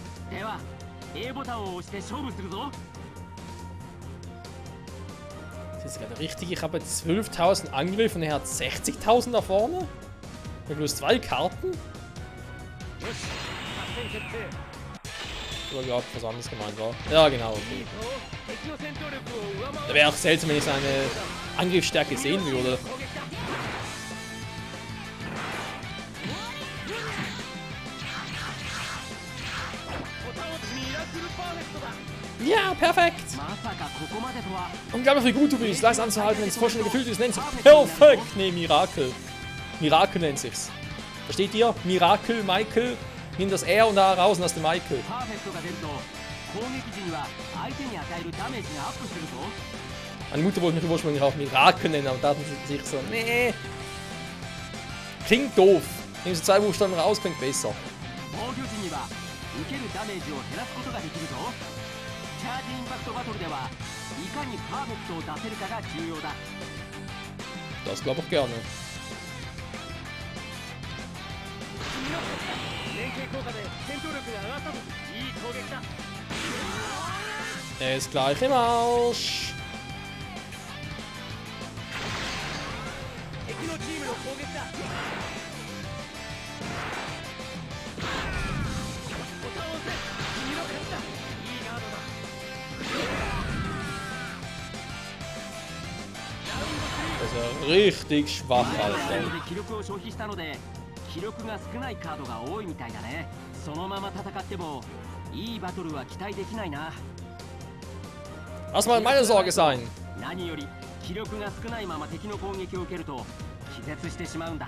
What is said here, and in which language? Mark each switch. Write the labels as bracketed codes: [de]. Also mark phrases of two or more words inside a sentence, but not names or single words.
[ja] では A ボタンを押して勝負するぞ。 [de] Das ist gerade richtig. Ich habe jetzt 12.000 Angriff und er hat 60.000 da vorne. Mit bloß 2 Karten. [ja] よし作戦決定。 [de] Ich glaube, was anderes gemeint war. Ja, genau. [ja] いい [de] Okay. [ja] ぞ敵の戦闘力を上回 [de] Da [ja] る [de] wäre auch seltsam, wenn ich seine Angriffsstärke sehen würde. [ja] 攻撃だ。ボタンをミラクルパーフェクトだ。 [de] Ja, perfekt. [ja] まさかここまでとは。 [de] Unglaublich wie gut du bist. Leicht anzuhalten, wenn es vollständig gefüllt ist. Nennt sich perfekt. Nee, Mirakel. Mirakel nennt sich's. Versteht ihr? Mirakel, Michael. Nimm das R und da raus und hast den Michael. [ja] パーフェクトが出ると攻撃時には相手に与えるダメージがアップするぞ。 [de] Meine Mutter wollte mich ursprünglich auch Mirakel nennen, aber da dachten sie sich so, nee. Klingt doof. Nehmen Sie 2 Buchstaben raus, klingt besser. [ja] 防御時には受けるダメージを減らすことができるぞ。チャージインパクトバトルではいかにパーフェクトを出せるかが重要だ。 [de] Das glaube ich gerne. [ja] 君の勝ちだ。連携効果で戦闘力が上がったと。いい攻撃だ。 [de] Er ist gleich im Arsch. [ja] 敵のチームの攻撃だ。ボタンを押せ。君の勝ちだ。いいガードだ。 [de] Das ist ja richtig schwach, [ja] ラウ [de] Alter. [ja] ンドで気力を消費したので気力が少ないカードが多いみたいだね。そのまま戦ってもいいバトルは期待できないな。 [de] Lass mal meine Sorge sein. [ja] 何より気力が少ないまま敵の攻撃を受けると気絶してしまうんだ。